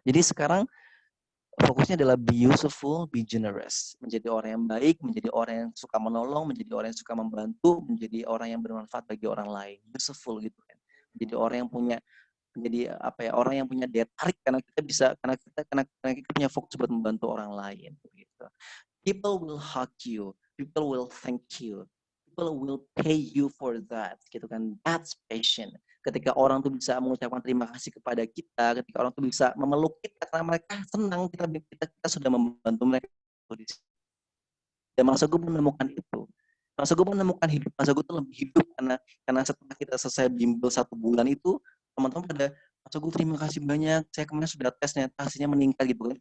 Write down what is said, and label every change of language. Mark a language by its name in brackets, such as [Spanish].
[Indonesian] Jadi sekarang fokusnya adalah [English] be useful, be generous. [Indonesian] Menjadi orang yang baik, menjadi orang yang suka menolong, menjadi orang yang suka membantu, menjadi orang yang bermanfaat bagi orang lain. Useful gitu kan. Menjadi orang yang punya menjadi apa ya, orang yang punya daya tarik karena kita punya fokus buat membantu orang lain gitu. [English] People will hug you, people will thank you, people will pay you for that [Indonesian] gitu kan. [English] That's passion. [Indonesian] Ketika orang tuh bisa mengucapkan terima kasih kepada kita, ketika orang tuh bisa memeluk kita karena mereka senang kita sudah membantu mereka. Dan masa gue menemukan itu. Masa gue menemukan hidup, masa gue tuh lebih hidup karena setelah kita selesai bimbel 1 bulan itu, teman-teman pada masa gue terima kasih banyak, saya kemarin sudah tes ternyata hasilnya meningkat gitu kan.